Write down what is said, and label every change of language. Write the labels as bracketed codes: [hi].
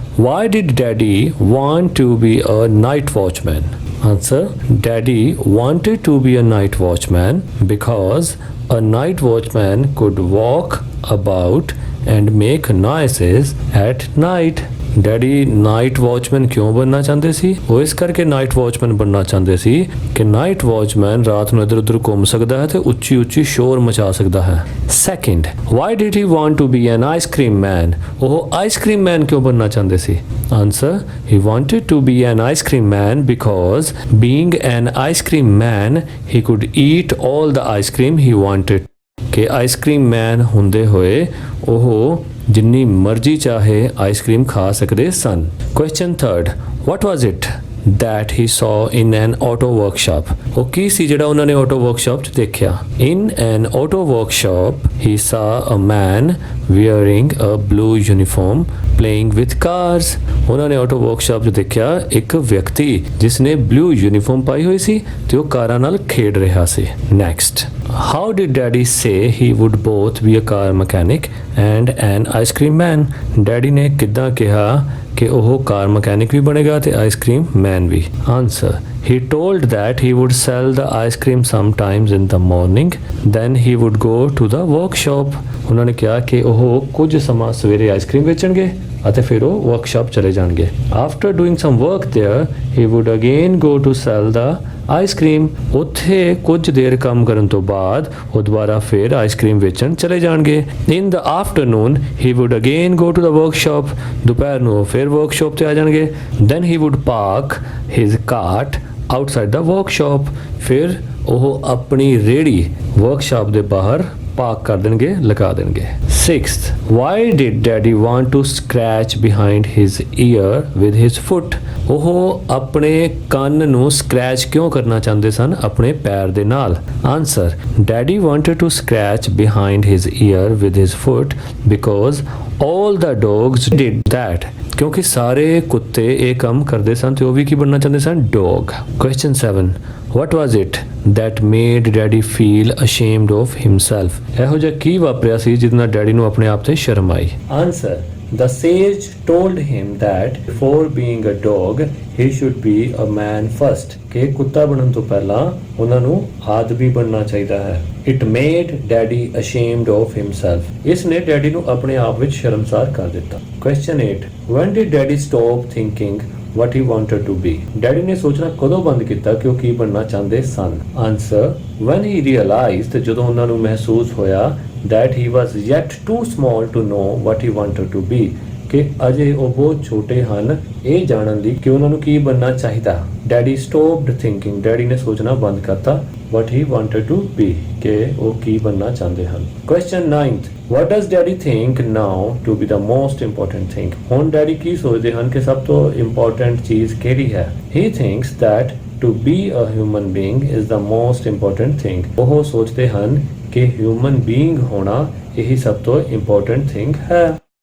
[en] Why did daddy want to be a night watchman? Answer. Daddy wanted to be a night watchman because a night watchman could walk about and make noises at night. [pa] Daddy night watchman ਕਿਉਂ ਬਣਨਾ ਚਾਹੁੰਦੇ ਸੀ? ਉਹ ਇਸ ਕਰਕੇ night watchman ਬਣਨਾ ਚਾਹੁੰਦੇ ਸੀ ਕਿ night watchman ਰਾਤ ਨੂੰ ਇੱਧਰ ਉੱਧਰ ਘੁੰਮ ਸਕਦਾ ਹੈ ਤੇ ਉੱਚੀ ਉੱਚੀ ਸ਼ੋਰ ਮਚਾ ਸਕਦਾ ਹੈ। [en] Second, why did he want to be an ice cream man? [pa] ਉਹ ਆਈਸਕ੍ਰੀਮ ਮੈਨ ਕਿਉਂ ਬਣਨਾ ਚਾਹੁੰਦੇ ਸੀ? [en] Answer, he wanted to be an ice cream man because being an ice cream man he could eat all the ice cream he wanted. [pa] ਕਿ ice cream ਮੈਨ ਹੁੰਦੇ ਹੋਏ ਉਹ ਜਿੰਨੀ ਮਰਜ਼ੀ ਚਾਹੇ ਆਈਸਕ੍ਰੀਮ ਖਾ ਸਕਦੇ ਸਨ। [en] Question third, what was it that he saw in an auto workshop? [pa] ਉਹ ਕੀ ਸੀ ਜਿਹੜਾ ਉਹਨਾਂ ਨੇ ਆਟੋ ਵਰਕਸ਼ਾਪ 'ਚ ਦੇਖਿਆ? [en] In an auto workshop he saw a man wearing a blue uniform playing with cars. [pa] ਉਹਨਾਂ ਨੇ ਆਟੋ ਵਰਕਸ਼ਾਪ 'ਚ ਦੇਖਿਆ ਇੱਕ ਵਿਅਕਤੀ ਜਿਸ ਨੇ ਬਲੂ ਯੂਨੀਫਾਰਮ ਪਾਈ ਹੋਈ ਸੀ ਤੇ ਉਹ ਕਾਰਾਂ ਨਾਲ ਖੇਡ ਰਿਹਾ ਸੀ। [en] Next, how did daddy say he would both be a car mechanic and an ice cream man? [pa] Daddy ਨੇ ਕਿੱਦਾਂ ਕਿਹਾ ਕਿ ਉਹ ਕਾਰ ਮਕੈਨਿਕ ਵੀ ਬਣੇਗਾ ਤੇ ice cream man we? [en] Answer, he told that he would sell the ice cream sometimes in the morning, then he would go to the workshop. [pa] ਉਹਨਾਂ ਨੇ ਕਿਹਾ ਕਿ ਉਹ ਕੁਝ ਸਮਾਂ ਸਵੇਰੇ ਆਈਸਕ੍ਰੀਮ ਵੇਚਣਗੇ ਅਤੇ ਫਿਰ ਉਹ ਵਰਕਸ਼ਾਪ ਚਲੇ ਜਾਣਗੇ। [en] After doing some work there he would again go to sell the ice cream. [pa] ਉੱਥੇ ਕੁਝ ਦੇਰ ਕੰਮ ਕਰਨ ਤੋਂ ਬਾਅਦ ਉਹ ਦੁਬਾਰਾ ਫਿਰ ਆਈਸਕ੍ਰੀਮ ਵੇਚਣ ਚਲੇ ਜਾਣਗੇ। [en] In the afternoon he would again go to the workshop. [pa] ਦੁਪਹਿਰ ਨੂੰ ਉਹ ਫਿਰ ਵਰਕਸ਼ਾਪ ਤੇ ਆ ਜਾਣਗੇ। [en] Then he would park his cart outside the workshop. [pa] ਫਿਰ ਉਹ ਆਪਣੀ ਰੇਹੜੀ ਵਰਕਸ਼ਾਪ ਦੇ ਬਾਹਰ ਪਾਰਕ ਕਰ ਦੇਣਗੇ, ਲਗਾ ਦੇਣਗੇ। [en] Sixth, why did daddy want to scratch behind his ear with his foot? [pa] ਉਹ ਆਪਣੇ ਕੰਨ ਨੂੰ ਸਕ੍ਰੈਚ ਕਿਉਂ ਕਰਨਾ ਚਾਹੁੰਦੇ ਸਨ ਆਪਣੇ ਪੈਰ ਦੇ ਨਾਲ? [en] Answer, daddy wanted to scratch behind his ear with his foot because all the dogs did that. [pa] ਕਿਉਂਕਿ ਸਾਰੇ ਕੁੱਤੇ ਇਹ ਕੰਮ ਕਰਦੇ ਸਨ ਤੇ ਉਹ ਵੀ ਕੀ ਬਣਨਾ ਚਾਹੁੰਦੇ ਸਨ? [en] Dog. Question 7, what was it that made daddy feel ashamed of himself? [pa] ਇਹੋ ਜਿਹਾ ਕੀ ਵਾਪਰਿਆ ਸੀ ਜਿਹਦੇ ਨਾਲ ਡੈਡੀ ਨੂੰ ਆਪਣੇ ਆਪ ਤੇ ਸ਼ਰਮ ਆਈ? [en] Answer, the sage told him that before being a dog he should be a man first. [pa] ਕਿ ਕੁੱਤਾ ਬਣਨ ਤੋਂ ਪਹਿਲਾਂ ਉਹਨਾਂ ਨੂੰ ਆਦਮੀ ਬਣਨਾ ਚਾਹੀਦਾ ਹੈ। [en] It made daddy ashamed of himself. [pa] ਇਸ ਨੇ ਡੈਡੀ ਨੂੰ ਆਪਣੇ ਆਪ ਵਿੱਚ ਸ਼ਰਮਸਾਰ ਕਰ ਦਿੱਤਾ। [en] Question 8, when did daddy stop thinking what he wanted to be? [pa] Daddy ਨੇ ਸੋਚਣਾ ਕਦੋਂ ਬੰਦ ਕੀਤਾ ਕਿ ਉਹ ਕੀ ਬਣਨਾ ਚਾਹੁੰਦੇ ਸਨ? [en] Answer, when he realized, [pa] ਜਦੋਂ ਉਹਨਾਂ ਨੂੰ ਮਹਿਸੂਸ ਹੋਇਆ [en] that he was yet too small to know what he wanted to be. [pa] ਕਿ ਅਜੇ ਉਹ ਬਹੁਤ ਛੋਟੇ ਹਨ ਇਹ ਜਾਣਨ ਲਈ ਕਿ ਉਹਨਾਂ ਨੂੰ ਕੀ ਬਣਨਾ ਚਾਹੀਦਾ। [en] daddy stopped thinking, [pa] ਡੈਡੀ ਨੇ ਸੋਚਣਾ ਬੰਦ ਕਰਤਾ [en] what he wanted to be, [pa] ਕਿ ਉਹ ਕੀ ਬਣਨਾ ਚਾਹੁੰਦੇ ਹਨ। [en] Question 9, what does daddy think now to be the most important thing? [pa] ਹੁਣ ਡੈਡੀ ਕੀ ਸੋਚਦੇ ਹਨ ਕਿ ਸਭ ਤੋਂ ਇੰਪੋਰਟੈਂਟ ਚੀਜ਼ ਕਿਹੜੀ ਹੈ? [en] He thinks that to be a human being is the most important thing. [pa] ਉਹ ਸੋਚਦੇ ਹਨ ਕਿ ਹਿਊਮਨ ਬੀਇੰਗ ਹੋਣਾ ਇਹੀ ਸਭ ਤੋਂ ਇੰਪੋਰਟੈਂਟ ਥਿੰਗ ਹੈ।